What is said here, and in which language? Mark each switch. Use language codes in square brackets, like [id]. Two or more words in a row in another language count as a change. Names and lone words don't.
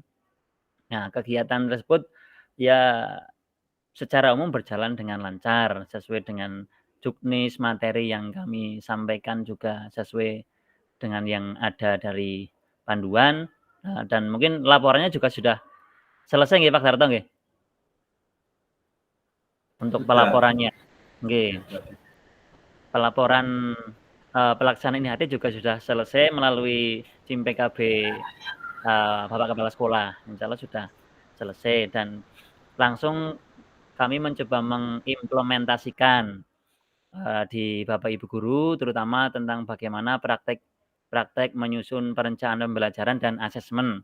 [id] Nah, kegiatan tersebut ya secara umum berjalan dengan lancar sesuai dengan juknis materi yang kami sampaikan juga sesuai dengan yang ada dari panduan dan mungkin laporannya juga sudah selesai nggih Pak Darto nggih? Untuk pelaporannya. Nggih. Pelaporan pelaksanaan IHT juga sudah selesai melalui tim PKB Bapak Kepala Sekolah. Insyaallah sudah selesai dan langsung kami mencoba mengimplementasikan di Bapak Ibu guru terutama tentang bagaimana praktek menyusun perencanaan pembelajaran dan asesmen.